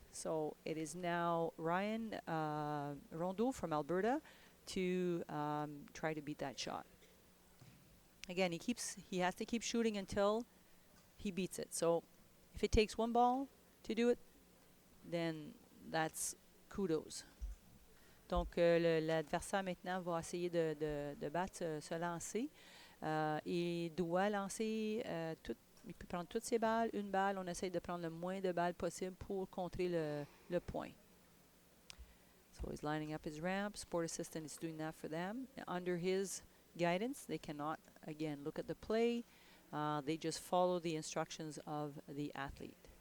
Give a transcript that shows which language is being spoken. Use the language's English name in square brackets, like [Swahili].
[English] So it is now Ryan Rondeau from Alberta to try to beat that shot. Again, he has to keep shooting until he beats it. So if it takes one ball to do it, then that's kudos. [French] Donc l'adversaire maintenant va essayer de battre ce lancer. Il doit lancer il peut prendre toutes ses balles, une balle. On essaye de prendre le moins de balles possible pour contrer le point. [English] So he's lining up his ramp. Sport assistant is doing that for them. Under his guidance, they cannot, again, look at the play. They just follow the instructions of the athlete.